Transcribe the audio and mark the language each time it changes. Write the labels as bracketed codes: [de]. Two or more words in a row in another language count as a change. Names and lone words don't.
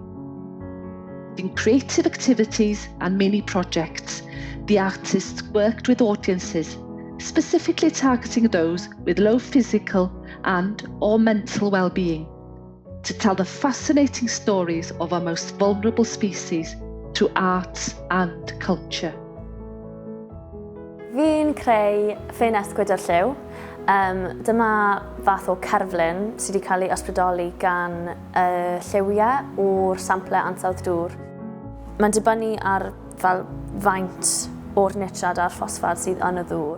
[en] In creative activities and mini projects, the artists worked with audiences, specifically targeting those with low physical and/or mental well-being, to tell the fascinating stories of our most vulnerable species through arts and culture. [cy] Fi'n creu ffenest gwydr lliw. Dyma fath o cerflun sydd wedi cael ei ysbrydoli gan lliwiau o'r samplau ansawdd dŵr. Mae'n dibynnu ar faint o'r nitrad a'r ffosfad sydd yn y ddŵr.